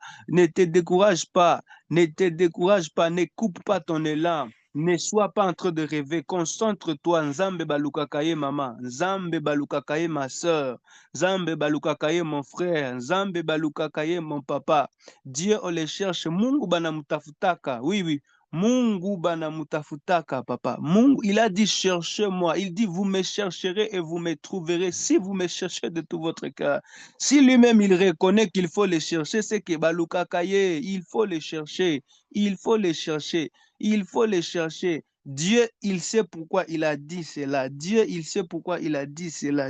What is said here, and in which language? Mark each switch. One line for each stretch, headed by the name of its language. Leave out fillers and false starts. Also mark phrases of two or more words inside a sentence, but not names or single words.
French: Ne te décourage pas. Ne te décourage pas. Ne coupe pas ton élan. Ne sois pas en train de rêver. Concentre-toi.
Lingala: Nzambe balukakaye maman. Nzambe balukakaye
French: ma soeur.
Lingala: Nzambe balukakaye
French: mon frère.
Lingala: Nzambe balukakaye
French: mon papa. Dieu on les cherche.
Swahili: Mungu bana mutafutaka.
French: Oui, oui.
Swahili: Mungu bana mutafutaka, papa.
French: Mungu, il a dit cherchez-moi. Il dit vous me chercherez et vous me trouverez si vous me cherchez de tout votre cœur. Si lui-même il reconnaît qu'il faut les chercher, c'est que balukakaye, il faut les chercher. Il faut les chercher. Il faut les chercher. Dieu, il sait pourquoi il a dit cela. Dieu, il sait pourquoi il a dit cela.